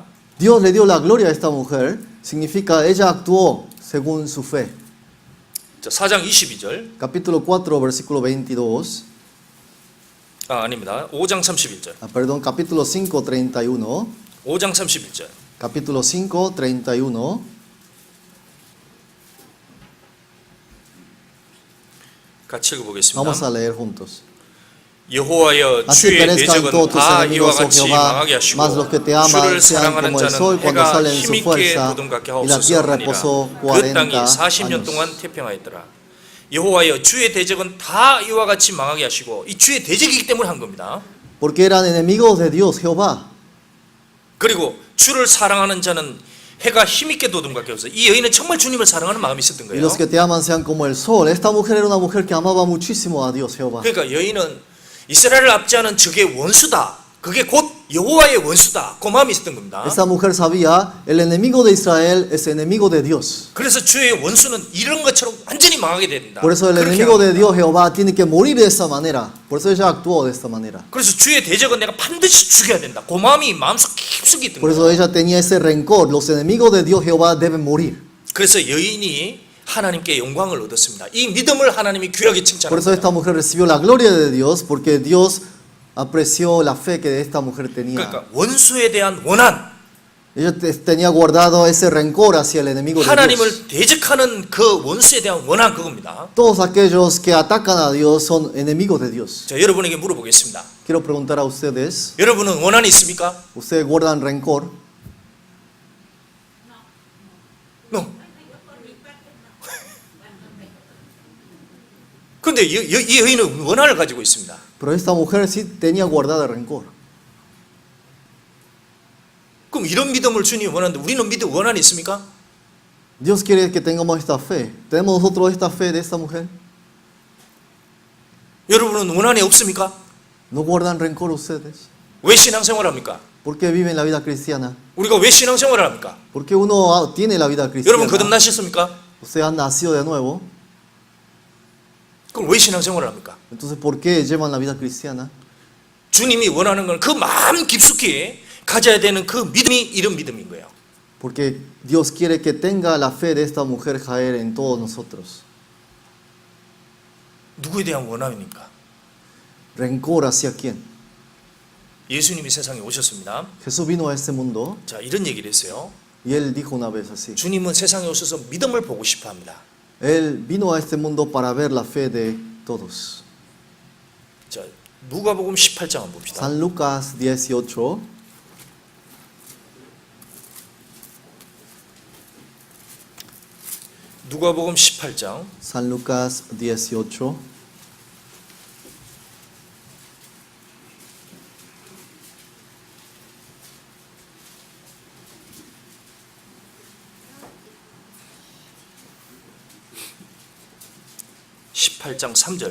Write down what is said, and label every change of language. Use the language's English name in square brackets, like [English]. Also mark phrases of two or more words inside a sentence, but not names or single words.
[Spanish] Dios le dio la gloria a esta mujer, significa ella actuó según su fe. [Korean] 자, 4장 22절. [Spanish] Capítulo 4, versículo 22. [Korean] 아닙니다. 5장 31절. [Spanish] Perdón, capítulo 5, 31. [Korean] 5장 31절. [Spanish] Capítulo 5, 31. [Korean] 같이 [Spanish] Vamos [Korean] 읽어보겠습니다. [Spanish] a leer juntos. [Korean] 여호와여 [Spanish] Así [Korean] 주의 [Spanish] perezcan [Korean] 대적은 [Spanish] todos tus [Korean] 다 이와 [Spanish] enemigos, oh [Korean] 같이 [Spanish] Jehová, [Korean] 망하게 하시고 [Spanish] mas los que te aman [Korean] 주를 [Spanish] sean [Korean] 사랑하는 [Spanish] como el [Korean] 자는 [Spanish] sol cuando [Korean] 해가 [Spanish] sale en su [Korean] 힘있게 [Spanish] fuerza. [Korean] 돋음같게 [Spanish] Y la [Korean] 하옵소서 [Spanish] tierra [Korean] 하니라. [Spanish] reposó [Korean] 그 40 땅이 40년 [Spanish] años. [Korean] 동안 태평하였더라. 여호와여 주의 대적은 다 이와 같이 망하게 하시고 이 주의 대적이기 때문에 한 겁니다. [Spanish] Porque eran enemigos de Dios, Jehová. [Korean] 그리고 주를 사랑하는 자는 해가 힘있게 돋음같게 하옵소서. 이 여인은 정말 주님을 사랑하는 마음이 있었던 [Spanish] Y [Korean] 거예요. [Spanish] los que te aman sean como el sol. Esta mujer era una mujer que amaba muchísimo a Dios, Jehová. [Korean] 그러니까 여인은 이스라엘을 압제하는 적의 원수다. 그게 곧 여호와의 원수다. 그 마음이 있었던 겁니다. [Spanish] Esta mujer sabía, el enemigo de Israel es enemigo de Dios. [Korean] 그래서 주의 원수는 이런 것처럼 완전히 망하게 된다. [Spanish] Por eso el [Korean] 그렇게 [Spanish] enemigo de [Korean] 합니다. [Spanish] Dios, Jehová, tiene que morir de esa manera. Por eso ella actuó de esta manera. [Korean] 그래서 주의 대적은 내가 반드시 죽여야 된다. 그 마음이 마음속 깊숙이 있던 [Spanish] Por eso [Korean] 거예요. [Spanish] ella tenía ese rencor. Los enemigos de Dios, Jehová, deben morir. [Korean] 그래서 여인이 하나님께 영광을 얻었습니다. 이 믿음을 하나님이 귀하게 [Spanish] Por eso [Korean] 칭찬합니다. [Spanish] esta mujer recibió la gloria de Dios, porque Dios apreció la fe que esta mujer tenía. [Korean] 그러니까 원수에 대한 원한, [Spanish] Ella tenía guardado ese rencor hacia el enemigo de Dios. [Korean] 하나님을 대적하는 그 원수에 대한 원한 그겁니다. [Spanish] Todos aquellos que atacan a Dios son enemigos de Dios. [Korean] 자, 여러분에게 물어보겠습니다. [Spanish] Quiero preguntar a ustedes, [Korean] 여러분은 원한이 있습니까? [Spanish] ¿ustedes guardan rencor? No. [Korean] 근데 이 여인은 원한을 가지고 있습니다. [Spanish] Pero esta mujer sí tenía guardado rencor. [Korean] 그럼 이런 믿음을 주님이 원하는데 우리는 믿음 원한이 있습니까? [Spanish] Dios quiere que tengamos esta fe. ¿Tenemos nosotros esta fe de esta mujer? [Korean] 여러분은 원한이 없습니까? [Spanish] ¿No guardan rencor ustedes? [Korean] 왜 신앙생활을 합니까? [Spanish] ¿Por qué viven la vida cristiana? [Korean] 우리가 왜 신앙생활을 합니까? [Spanish] ¿Por qué uno tiene la vida [Korean] 여러분 [Spanish] cristiana? [Korean] 거듭나셨습니까? [Spanish] Usted ha nacido de nuevo. [Korean] 그럼 왜 신앙생활을 합니까? [Spanish] Entonces, ¿por qué llevan la vida cristiana? [Korean] 주님이 원하는 건 그 마음 깊숙이 가져야 되는 그 믿음이 이런 믿음인 거예요. [Spanish] Porque Dios quiere que tenga la fe de esta mujer caer en todos nosotros. [Korean] 누구에 대한 원함입니까? [Spanish] ¿Rencor hacia quién? [Korean] 예수님이 세상에 오셨습니다. [Spanish] Jesús vino a este mundo [Korean] 자, 이런 얘기를 했어요. [Spanish] y Él dijo una vez así. [Korean] 주님은 세상에 오셔서 믿음을 보고 싶어 합니다. [Spanish] Él vino a este mundo para ver la fe de todos. [Korean] 자, 누가복음 18장 한번 봅시다. [Spanish] San Lucas 18. [Korean] 누가복음 18장 [Spanish] San Lucas 18. [Korean] (18장 3절)